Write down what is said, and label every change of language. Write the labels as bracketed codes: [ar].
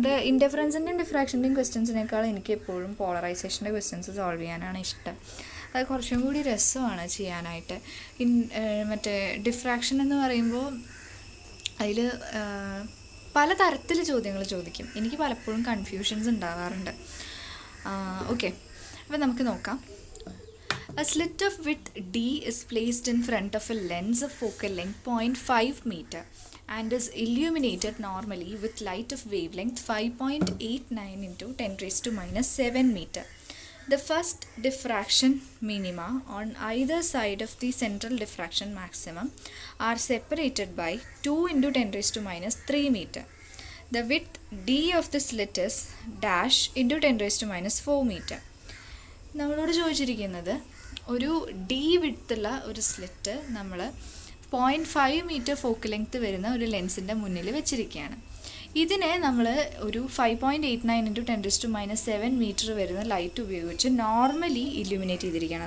[ml] ഇൻഡിഫറൻസിൻ്റെയും ഡിഫ്രാക്ഷൻ്റെയും ക്വസ്റ്റ്യൻസിനേക്കാൾ എനിക്ക് എപ്പോഴും പോളറൈസേഷൻ്റെ questions solve ചെയ്യാനാണ് ഇഷ്ടം. അത് കുറച്ചും കൂടി രസമാണ് ചെയ്യാനായിട്ട്. മറ്റേ ഡിഫ്രാക്ഷൻ എന്ന് പറയുമ്പോൾ അതിൽ പല തരത്തിൽ ചോദ്യങ്ങൾ ചോദിക്കും. എനിക്ക് പലപ്പോഴും കൺഫ്യൂഷൻസ് ഉണ്ടാവാറുണ്ട്. ഓക്കെ, അപ്പോൾ നമുക്ക് നോക്കാം. [en] A slit of width D is placed in front of a lens of focal length 0.5 meter and is illuminated normally with light of wavelength 5.89 into 10 raised to minus 7 meter. The first diffraction minima on either side of the central diffraction maximum are separated by 2 into 10 raised to minus 3 meter. The width D of the slit is dash into 10 raised to minus 4 meter. [ml] നമ്മളോട് ചോദിച്ചിരിക്കുന്നത് ഒരു D വിഡ്ത്തുള്ള ഒരു slit നമ്മൾ 0.5 metre focal length വരുന്ന ഒരു ലെൻസിൻ്റെ മുന്നിൽ വെച്ചിരിക്കുകയാണ്. ഇതിനെ നമ്മൾ ഒരു 5.89 into [en] 10 raised to minus 7 [ml] metre വരുന്ന ലൈറ്റ് ഉപയോഗിച്ച് നോർമലി ഇല്യൂമിനേറ്റ് ചെയ്തിരിക്കുകയാണ്.